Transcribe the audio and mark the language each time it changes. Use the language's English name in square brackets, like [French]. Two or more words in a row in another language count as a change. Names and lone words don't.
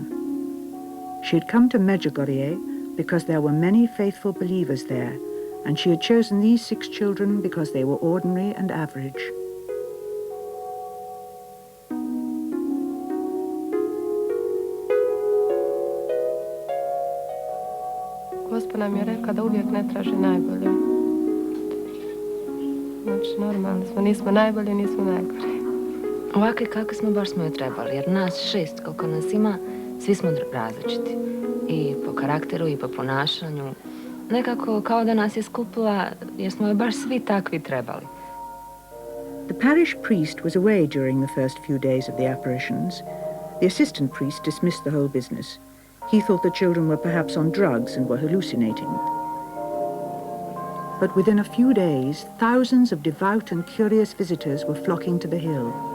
[English] She had come to Medjugorje because there were many faithful believers there, and she had chosen these 6 children because they were ordinary and average. [Croatian] Gospa nam je rekla da uvijek ne traži najbolje. Znači, normalno smo, nismo najbolji, nismo najgori. Ovakvi kakvi smo, baš smo joj trebali, jer nas 6, koliko nas ima, svi smo različiti. I po karakteru, i po ponašanju. Nekako kao da nas je skupila, jer smo joj baš svi takvi trebali. [English] The parish priest was away during the first few days of the apparitions. The assistant priest dismissed the whole business. He thought the children were perhaps on drugs and were hallucinating. But within a few days, thousands of devout and curious visitors were flocking to the hill.